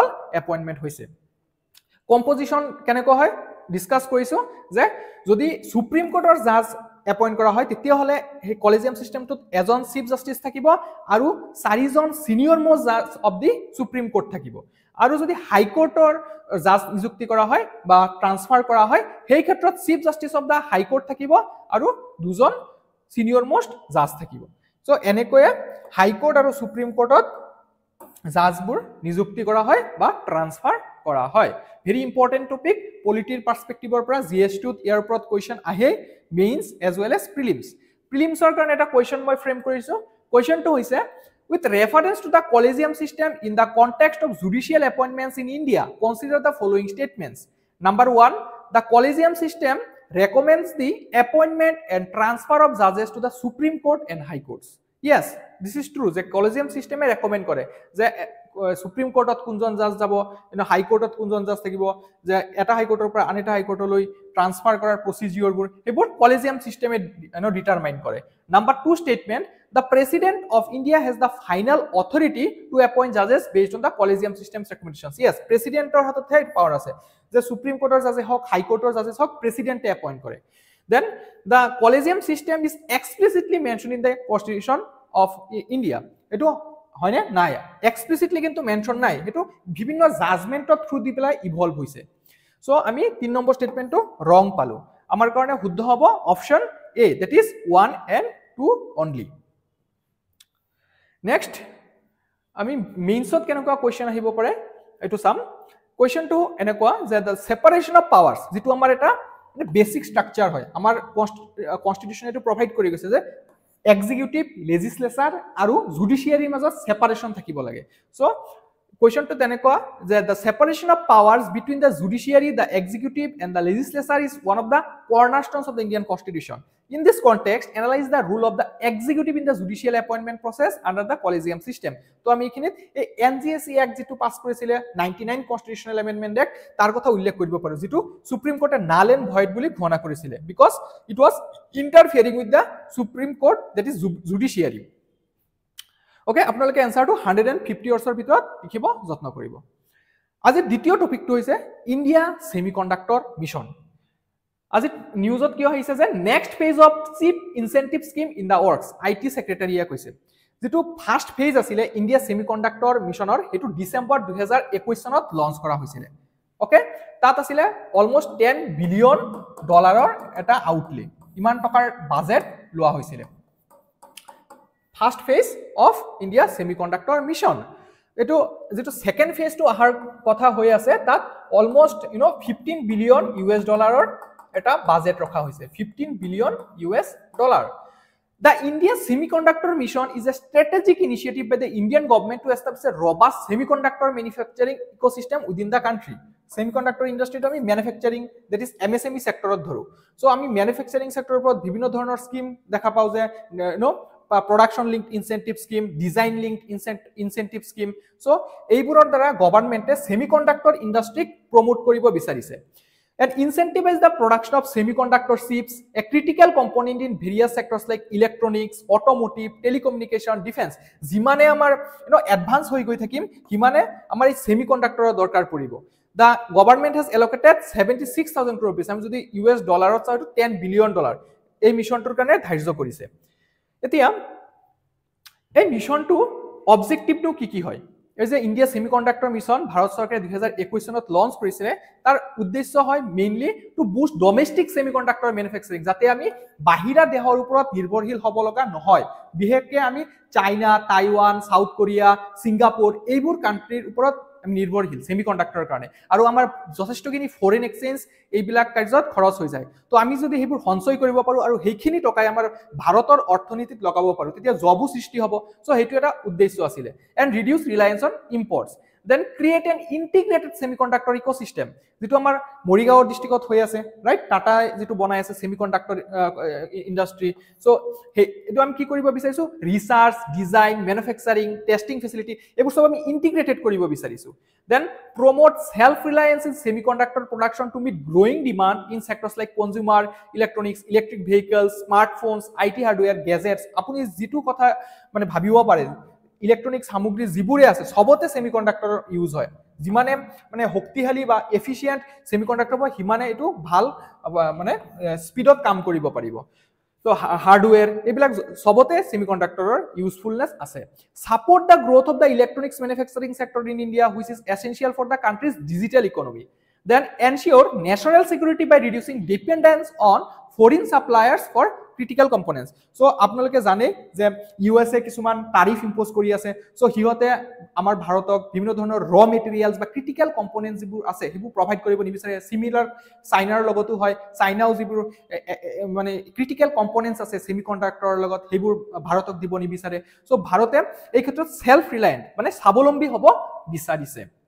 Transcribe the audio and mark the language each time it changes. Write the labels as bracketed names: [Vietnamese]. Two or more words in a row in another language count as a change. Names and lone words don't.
[Assamese] এপইন্টমেন্ট হৈছে কম্পোজিশন কেনেকৈ হয় ডিসকাস কৰিছো যে যদি [English] Supreme Courtৰ judge appoint [Assamese] কৰা হয় তেতিয়া হলে এই [English] collegium systemটোত [Assamese] এজন [English] chief justice [Assamese] থাকিব আৰু চাৰিজন [English] senior most judge of the Supreme Court [Assamese] থাকিব আৰু যদি [English] High Courtৰ judge [Assamese] নিযুক্তি কৰা হয় বা ট্ৰান্সফাৰ কৰা হয় সেই ক্ষেত্ৰত [English] chief justice of the High Court [Assamese] থাকিব আৰু দুজন [English] senior most judge [Assamese] থাকিব সো এনেকৈয়ে হাই কোৰ্ট আৰু সুপ্ৰিম কোৰ্টত জাজবোৰ নিযুক্তি কৰা হয় বা ট্ৰান্সফাৰ কৰা হয় [English] very important topic polityৰ perspective [Assamese] পৰা GS2 ইয়াৰ ওপৰত question আহে মেইনস [English] as well as prelims [Assamese] ৰ কাৰণে এটা question মই ফ্ৰেম কৰিছো [English] question টো [Assamese] হৈছে [English] with reference to the collegium system in the context of judicial appointments in India consider the following statements number 1 the collegium system recommends the appointment and transfer of judges to the Supreme Court and High Courts yes this is true [Assamese] যে collegium system recommend কৰে যে সুপ্ৰিম কোৰ্টত কোনজন জাজ যাব হাই কোৰ্টত কোনজন জাজ থাকিব যে এটা হাই কোৰ্টৰ পৰা আনটা হাই কোৰ্টলৈ ট্ৰান্সফাৰ কৰাৰ প্ৰসিডিউৰবোৰ এবোৰ কলেজিয়াম সিস্টেমে [English] ডিটাৰমাইন [Assamese] কৰে [English] number 2 statement the president of India has the final authority to appoint judges based on the collegium system's recommendations yes [Assamese] presidentor হাতত [English] head power [Assamese] আছে যে সুপ্ৰিম কোৰ্টৰ জাজে হক হাই কোৰ্টৰ জাজে হক প্ৰেসিডেন্টে এপইন্ট কৰে [English] then the collegium system is explicitly mentioned in the constitution of India [Assamese] এটো হয়নে নাই এক্সপ্লিসিটলি কিন্তু মেনশন নাই এটো বিভিন্ন জাজমেন্টৰ থ্ৰু দি পেলাই ইভলভ হৈছে সো আমি [English] 3 number statementটো wrong [Assamese] পালো আমাৰ কাৰণে শুদ্ধ হ'ব [English] option A that is 1 and 2 only [Assamese] নেক্সট আমি মেইনছত কেনেকুৱা কোৱেশ্চন আহিব পাৰে [English] এটো same questionটো [Assamese] এনেকুৱা যে [English] the separation of powers [Assamese] যেটো আমাৰ এটা [English] basic structure [Assamese] হয় আমাৰ কনস্টিটিউশন এটো প্ৰভাইড কৰি গৈছে যে [English] executive legislature [Assamese] আৰু judiciary মাজত separation থাকিব লাগে [English] so question to [Assamese] তেনেকুৱা যে [English] the separation of powers between the judiciary the executive and the legislature is one of the cornerstones of the Indian constitution in this context analyze the role of the executive in the judicial appointment process under the collegium system [Assamese] তো আমি এখিনিত এই [English] NGSE act [Assamese] যেটো পাস কৰিছিলে [English] 99 constitutional amendment act [Assamese] তাৰ কথা উল্লেখ কৰিব পাৰো যেটো সুপ্ৰিম কোৰ্টে [English] null and void [Assamese] বুলি ঘোষণা কৰিছিলে [English] because it was interfering with the supreme court that is judiciary okay [Assamese] আপোনালোকে আনসাৰটো 150 অৰ্ছৰ ভিতৰত লিখিব যত্ন কৰিব আজি দ্বিতীয় টপিকটো হৈছে [English] India Semiconductor Mission [Assamese] আজি নিউজত কি হৈছে যে [English] next phase of chip incentive scheme in the works IT secretaryয়ে [Assamese] কৈছে যেটো [English] first phase [Assamese] আছিল ইন্ডিয়া সেমিকন্ডাক্টৰ মিশনৰ এটো [English] December 2021 [Assamese] চনত লঞ্চ কৰা হৈছিল ওকে তাত আছিল [English] almost 10 billion dollarৰ [Assamese] এটা আউটলে ইমান টকাৰ বাজেট লোৱা হৈছিল [English] first phase of India Semiconductor Mission [Assamese] এটো যেটো [English] second phase two [Assamese] আহাৰ কথা হৈ আছে তাত [English] almost 15 billion US dollarৰ [Assamese] এটা বাজেট ৰখা হৈছে [English] 15 billion US dollar The India Semiconductor Mission is a strategic initiative by the Indian government to establish a robust semiconductor manufacturing ecosystem within the country. Semiconductor industry to manufacturing that is MSME sector [Assamese] ধৰো so আমি [English] manufacturing sector [Assamese] ওপৰত বিভিন্ন ধৰণৰ স্কিম দেখা পাও যে [English] production linked incentive scheme design linked incentive scheme [Assamese] so এইবোৰৰ দ্বাৰা গভৰ্ণমেন্টে [English] semiconductor industry promote [Assamese] কৰিব বিচাৰিছে [English] and incentivize the production of semiconductor chips a critical component in various sectors like electronics automotive telecommunication defense [Assamese] যিমানে আমাৰ [English] advance [Assamese] হৈ গৈ থাকিম হিমানে আমাৰ এই [English] semiconductor [Assamese] দৰকাৰ পৰিব [English] the government has allocated 76000 crore rupees [Assamese] আমি যদি [English] US [Assamese] ডলাৰত চাও 10 বিলিয়ন ডলাৰ এই মিশনটোৰ কাৰণে ধাৰ্য কৰিছে এতিয়া এই মিশনটো অবজেক্টিভটো কি হয় এই যে [English] India Semiconductor Mission [Assamese] ভাৰত চৰকাৰে 2021 চনত লঞ্চ কৰিছে তাৰ উদ্দেশ্য হয় [English] mainly to boost domestic semiconductor manufacturing [Assamese] যাতে আমি বাহিৰা দেশৰ ওপৰত নিৰ্ভৰশীল হ'ব লগা নহয় বিশেষকৈ আমি চাইনা টাইৱান সাউথ কোৰিয়া সিঙ্গাপুৰ এইবোৰ কান্ট্ৰিৰ ওপৰত আমি নিৰ্ভৰশীল সেমিকন্ডাক্টৰৰ কাৰণে আৰু আমাৰ যথেষ্টখিনি [English] foreign exchange [Assamese] এইবিলাক কাৰ্যত খৰচ হৈ যায় তো আমি যদি সেইবোৰ সঞ্চয় কৰিব পাৰো আৰু সেইখিনি টকাই আমাৰ ভাৰতৰ অৰ্থনীতিত লগাব পাৰো তেতিয়া জবো সৃষ্টি হ'ব সো হেতু এটা উদ্দেশ্য আছিল [English] and reduce reliance on imports then create an integrated semiconductor ecosystem [Assamese] যেটো আমাৰ [English] Morigaon districtত [Assamese] হৈ আছে ৰাইট টাটা যেটো বনাই আছে [English] semiconductor industry [Assamese] সো এটো আমি কি কৰিব বিচাৰিছো [English] research design manufacturing testing facility [Assamese] এবোৰ সব আমি [English] integrated [Assamese] কৰিব বিচাৰিছো [English] then promote self reliance in semiconductor production to meet growing demand in sectors like consumer electronics electric vehicles smartphones IT hardware gadgets [Assamese] আপুনি যেটো কথা মানে ভাবিব পাৰে ইলেক্ট্ৰনিক সামগ্ৰী যিবোৰে আছে সবতে সেমিকন্ডাক্টৰ [English] ইউজ হয় [Assamese] যিমানে মানে শক্তিশালী বা এফিশিয়েন্ট সেমিকন্ডাক্টৰ বা হিমানে এটো ভাল মানে স্পিডত কাম কৰিব পাৰিব তো হার্ডওয়্যার এবিলাক সবতে সেমিকন্ডাক্টৰৰ ইউজফুলনেস [English] আছে support the growth of the electronics manufacturing sector in India which is essential for the country's digital economy then ensure national security by reducing dependence on foreign suppliers for critical components [Assamese] so আপোনালোকে জানে যে ইউএসএ কিছুমান তাৰিফ ইম্পোজ কৰি আছে সো হিহতে আমাৰ ভাৰতক বিভিন্ন ধৰণৰ [English] raw materials [Assamese] বা [English] critical components [Assamese] যিবোৰ আছে হিবু প্ৰভাইড কৰিব নিবিচাৰে সিমিলাৰ চাইনাৰ লগতো হয় চাইনাও যিবোৰ মানে [English] critical components [Assamese] আছে সেমিকন্ডাক্টৰৰ লগত হিবুৰ ভাৰতক দিব নিবিচাৰে সো ভাৰতে এই ক্ষেত্ৰত [English] self reliant [Assamese] মানে স্বাৱলম্বী হ'ব বিচাৰিছে